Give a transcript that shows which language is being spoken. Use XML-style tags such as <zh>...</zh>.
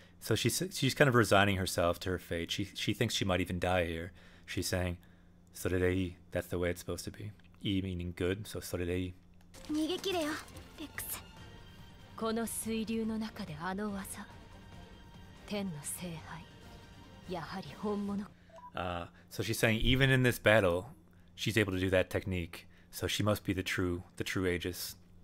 <en>So she's kind of resigning herself to her fate. She thinks she might even die here. She's saying, "Sorerei." That's the way it's supposed to be. I meaning good. So sorerei.</en> <ja>逃げ切れよ、レックス。この水流の中であの技。天の聖杯。やはり本物。</ja> <en>So she's saying even in this battle, she's able to do that technique. So she must be the true Aegis.</en>